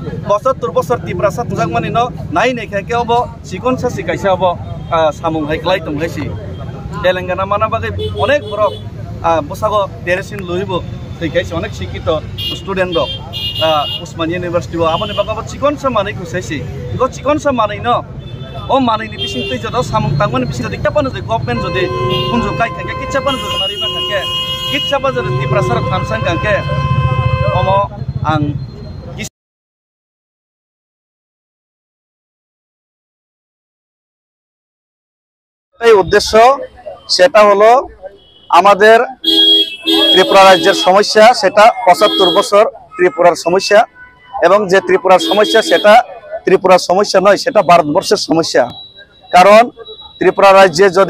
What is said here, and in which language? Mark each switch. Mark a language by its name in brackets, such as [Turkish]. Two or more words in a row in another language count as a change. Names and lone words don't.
[Kok Borok] 72 बोसोर तिप्रासा तुजागमानि न नाय नेखाके अब चिकनसा सिकायसा अब सामुं हायक्लाय तंगायसि तेलेंगाना माना बागै अनेक बरक बसागो देरसिन लुइबो थैखायसि अनेक शिक्षित स्टुडेंट रक उस्मानिया यूनिवर्सिटी आमने बागाबो चिकनसा मानै खुसायसि गो चिकनसा मानै न ओ मानैनि बिसिंतै जदा सामुं तांमोन बिसिं जदि कापानो जे गवर्नमेंट जदि कुंजु काय थाके किच्छापानो जदि मारिबा थाके किच्छापा जदि तिप्रासार थानसां कांके अमो आं [Bangla] এই উদ্দেশ্য সেটা হলো আমাদের ত্রিপুরা রাজ্যের সমস্যা সেটা 75 বছর ত্রিপুরার সমস্যা এবং যে ত্রিপুরার সমস্যা সেটা ত্রিপুরার সমস্যা নয় সেটা ভারতবর্ষের সমস্যা কারণ ত্রিপুরা রাজ্যে যদি